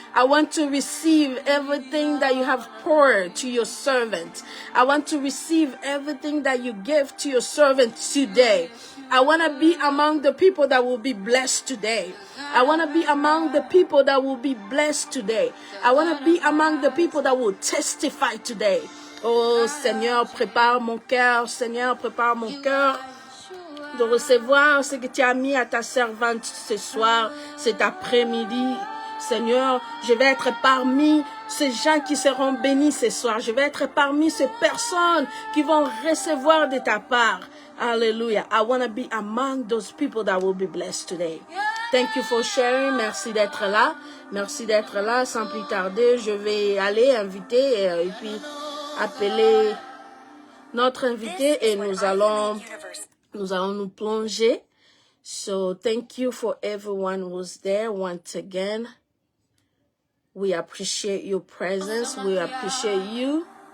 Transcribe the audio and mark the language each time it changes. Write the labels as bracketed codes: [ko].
[en] I want to receive everything that you have poured to your servant. I want to receive everything that you give to your servant today. I want to be among the people that will be blessed today. I want to be among the people that will be blessed today. I want to be among the people that will testify today. [fr] Oh Seigneur, prépare mon cœur, Seigneur, prépare mon cœur de recevoir ce que tu as mis à ta servante ce soir, cet après-midi. Seigneur, je vais être parmi ces gens qui seront bénis ce soir. Je vais être parmi ces personnes qui vont recevoir de ta part. Hallelujah. [en] I want to be among those people that will be blessed today. Thank you for sharing. [fr] Merci d'être là. Merci d'être là. Sans plus tarder, je vais aller inviter et puis appeler notre invité et nous allons nous plonger. [en] So thank you for everyone who's there once again. We appreciate your presence. We appreciate you.